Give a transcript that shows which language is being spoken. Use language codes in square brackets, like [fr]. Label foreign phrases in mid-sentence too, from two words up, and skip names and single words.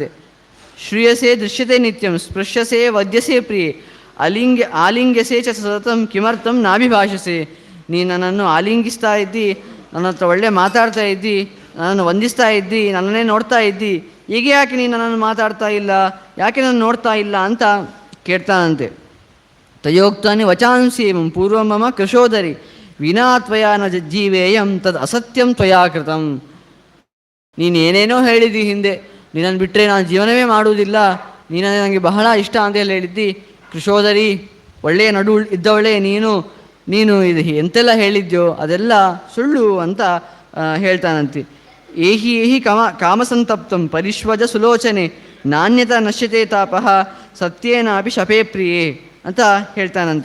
[sa] ಶ್ರೂಯಸೆ ದೃಶ್ಯತೆ ನಿತ್ಯಂ ಸ್ಪೃಶ್ಯಸೆ ವದ್ಯಸೆ ಪ್ರಿಯೆ ಆಲಿಂಗ್ಯಸೆ ಚ ಸತತಂ ಕಿಮರ್ಥಂ ನಾಭಿಭಾಷಸೆ. [kn] ನೀನು ನನ್ನನ್ನು ಆಲಿಂಗಿಸ್ತಾ ಇದ್ದಿ, ನನ್ನ ಹತ್ರ ಒಳ್ಳೆ ಮಾತಾಡ್ತಾ ಇದ್ದಿ, ನನ್ನನ್ನು ವಂದಿಸ್ತಾ ಇದ್ದಿ, ನನ್ನನ್ನೇ ನೋಡ್ತಾ ಇದ್ದಿ, ಈಗ ಯಾಕೆ ನೀನು ನನ್ನನ್ನು ಮಾತಾಡ್ತಾ ಇಲ್ಲ, ಯಾಕೆ ನಾನು ನೋಡ್ತಾ ಇಲ್ಲ ಅಂತ ಕೇಳ್ತಾನಂತೆ. [sa] ತಯೋಕ್ತಾನೆ ವಚಾಂಸಿ ಪೂರ್ವ ಮಮ ಕೃಶೋದರಿ ವಿನಾ ತ್ವಯಾ ನ ಜೀವೇಯಂ ತದ್ ಅಸತ್ಯಂ ತ್ವಯಾ ಕೃತಂ. [kn] ನೀನು ಏನೇನೋ ಹೇಳಿದ್ದಿ ಹಿಂದೆ, ನಿನ್ನನ್ನು ಬಿಟ್ಟರೆ ನಾನು ಜೀವನವೇ ಮಾಡುವುದಿಲ್ಲ, ನೀನಂದರೆ ನನಗೆ ಬಹಳ ಇಷ್ಟ ಅಂತೆಲ್ಲ ಹೇಳಿದ್ದಿ. ಕೃಶೋದರಿ, ಒಳ್ಳೆಯ ನಡು ಇದ್ದವಳೆ ನೀನು, ನೀನು ಇದು ಎಂತೆಲ್ಲ ಹೇಳಿದ್ಯೋ ಅದೆಲ್ಲ ಸುಳ್ಳು ಅಂತ ಹೇಳ್ತಾನಂತೆ. [sa] ಏಹಿ ಏಹಿ ಕಾಮಸಂತಪ್ತಂ ಪರಿಶ್ವಜ ಸುಲೋಚನೆ ನಾಣ್ಯತ ನಶ್ಯತೆ ತಾಪಃ ಸತ್ಯೇನಾಪಿ ಶಪೇ ಪ್ರಿಯೇ [kn] ಅಂತ ಹೇಳ್ತಾನಂತೆ.